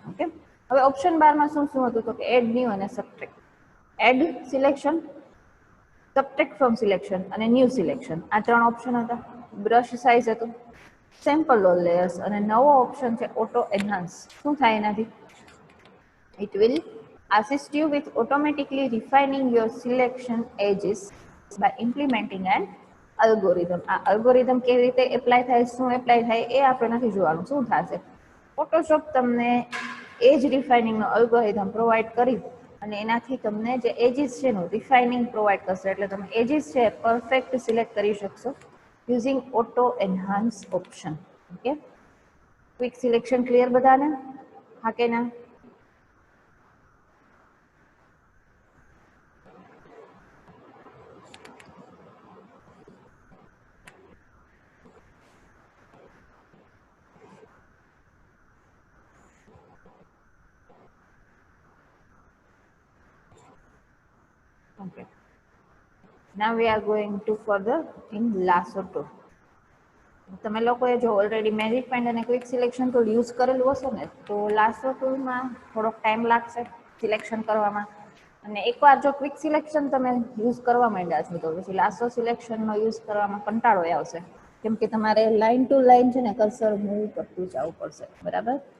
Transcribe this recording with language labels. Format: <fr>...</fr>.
<gu>Okay, હવે option બારમાં શું શું હતું? તો કે એડ ન્યૂ અને subtract. Add selection, subtract from selection અને ન્યૂ સિલેક્શન, આ ત્રણ ઓપ્શન હતા. બ્રશ સાઇઝ હતું, સેમ્પલ ઓલ લેયર્સ, અને નવો ઓપ્શન છે ઓટો એન્હાન્સ. શું થાય એનાથી?</gu> <en>It will assist you with automatically refining your selection edges by implementing an algorithm.</en> <gu>આ અલ્ગોરિધમ કેવી રીતે એપ્લાય થાય, શું એપ્લાય થાય એ આપણે નથી જોવાનું. શું થશે? ફોટોશોપ તમને એજ રિફાઇનિંગનો અલ્ગોરિધમ પ્રોવાઈડ કરી અને એનાથી તમને જે એજીસ છે એનું રિફાઇનિંગ પ્રોવાઈડ કરશે. એટલે તમે એજીસ છે પરફેક્ટ સિલેક્ટ કરી શકશો using auto enhance option. Okay, quick selection clear બધાને? હા કે ના?</gu> <en>Okay. Now we are going to further in lasso tool.</en> <gu>તમે લોકોએ જો ઓલરેડી મેજિક પેન્ટ અને ક્વિક સિલેક્શન ટૂલ યુઝ કરેલું હશે ને, તો લાસો ટૂલમાં થોડોક ટાઈમ લાગશે સિલેક્શન કરવામાં. અને એકવાર જો ક્વિક સિલેક્શન તમે યુઝ કરવા માંડ્યા છો તો પછી લાસો સિલેક્શનનો યુઝ કરવામાં કંટાળો આવશે, કેમ કે તમારે લાઇન ટુ લાઇન છે ને કર્સર મૂવ કરતું જવું પડશે, બરાબર?</gu>